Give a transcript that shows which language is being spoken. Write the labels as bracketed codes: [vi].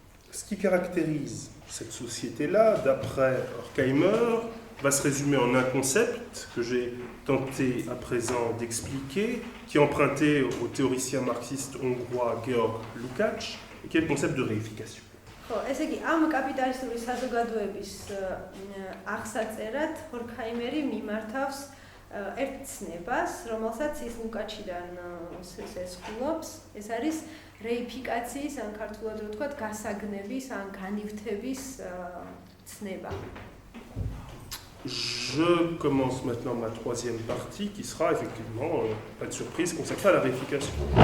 [fr] Ce qui caractérise cette société-là, d'après Horkheimer, va se résumer en un concept que j'ai tenté à présent d'expliquer, qui est emprunté au théoricien marxiste hongrois Georg Lukács, et qui est le concept de réification. [ka] ესე იგი, ამ კაპიტალისტური საზოგადოების აღსაწერად ჰორქაიმერი მიმართავს ერთ ცნებას, რომელსაც ის ლუკაჩიდან ესხულობს. ეს არის რეიფიკაციის, ან ქართულად რო ვთქვათ, გასაგნების, ან განივთების ცნება. [fr] Je commence maintenant ma troisième partie qui sera effectivement, pas de surprise, consacrée à la réification.